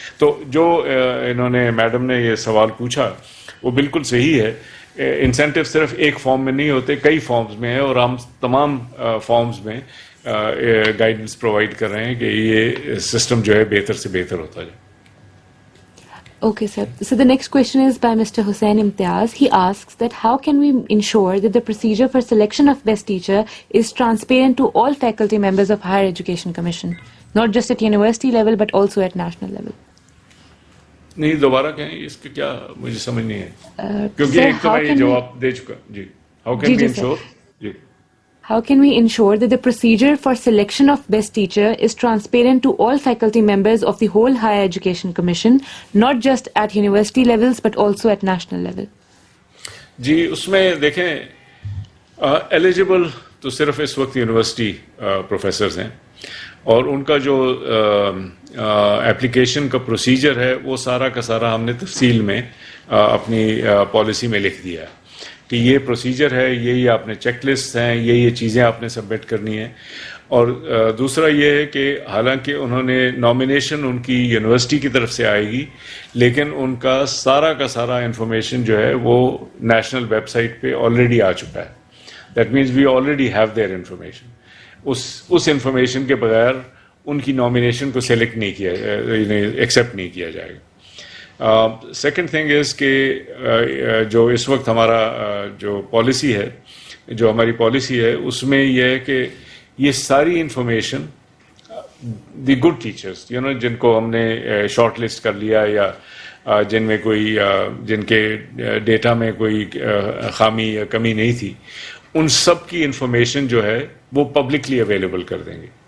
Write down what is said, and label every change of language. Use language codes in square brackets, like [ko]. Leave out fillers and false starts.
[ur] تو جو انہوں نے میڈم نے یہ سوال پوچھا وہ بالکل صحیح ہے. انسینٹیو صرف ایک فارم میں نہیں ہوتے, کئی فارمز میں ہیں, اور ہم تمام فارمز میں گائیڈنس پرووائڈ کر رہے ہیں کہ یہ سسٹم جو ہے بہتر سے بہتر ہوتا جائے. [en] Okay, sir. So the next question is by Mr. Hussain Imtiaz. He asks that how can we ensure that the procedure for selection of best teacher is transparent to all faculty members of Higher Education Commission, not just at university level but also at national level? [ur] نہیں دوبارہ کہیں اس کا کیا مجھے سمجھ نہیں ہے, کیونکہ ایک تو میں یہ جواب دے چکا. جی [en] how can we ensure? [ur] جی [en] How can we ensure that the procedure for selection of best teacher is transparent to all faculty members of the whole Higher Education Commission, not just at university levels but also at national level? [ur] جی اس میں دیکھیں eligible تو صرف اس وقت university professors ہیں, اور ان کا جو application کا پروسیجر ہے وہ سارا کا سارا ہم نے تفصیل میں اپنی پالیسی میں لکھ دیا کہ یہ پروسیجر ہے, یہ آپ نے چیک لسٹ ہیں, یہ چیزیں آپ نے سبمٹ کرنی ہیں. اور دوسرا یہ ہے کہ حالانکہ انہوں نے نامینیشن ان کی یونیورسٹی کی طرف سے آئے گی, لیکن ان کا سارا انفارمیشن جو ہے وہ نیشنل ویب سائٹ پہ آلریڈی آ چکا ہے. [en] That means we already have their information. [ur] اس information کے بغیر ان کی نامینیشن کو سلیکٹ نہیں کیا, ایکسیپٹ نہیں کیا جائے گا. [en] second thing is [ur] کہ جو اس وقت ہمارا جو پالیسی ہے, جو ہماری پالیسی ہے, اس میں یہ ہے کہ یہ ساری انفارمیشن دی گڈ ٹیچرس جن کو ہم نے شارٹ لسٹ کر لیا یا جن میں کوئی جن کے ڈیٹا میں کوئی خامی یا کمی نہیں تھی, ان سب کی انفارمیشن جو ہے وہ پبلکلی اویلیبل کر دیں گے.